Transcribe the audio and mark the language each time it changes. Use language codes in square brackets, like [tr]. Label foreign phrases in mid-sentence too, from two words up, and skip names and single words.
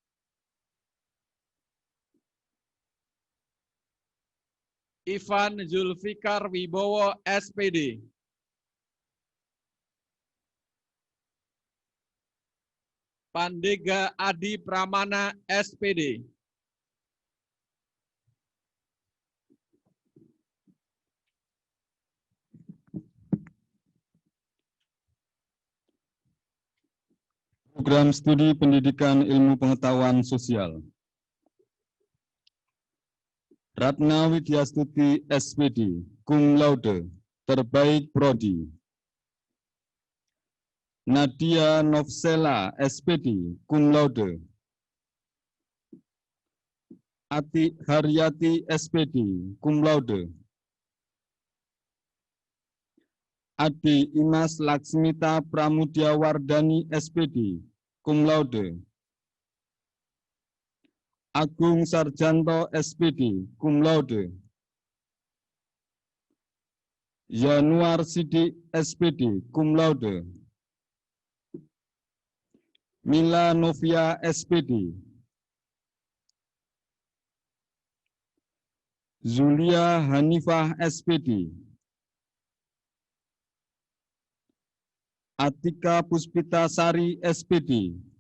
[id] Ivan Zulfikar Wibowo, SPD. Pandega Adi Pramana, SPD. Program Studi Pendidikan Ilmu Pengetahuan Sosial. Ratna Widyastuti, SPD, [la] cum laude, [id] terbaik prodi. Nadia Novsela, SPD, [la] cum laude. [id] Ati Haryati, SPD, [la] cum laude. [id] Adi Imas Laksmita Pramudya Wardani, SPD, [la] cum laude. [id] Agung Sarjanto, SPD, [la] cum laude. [id] Yanuar Sidik, SPD, [la] cum laude. [id] Mila Novia, SPD. Zulia Hanifah, SPD. Atika Puspita Sari, SPD.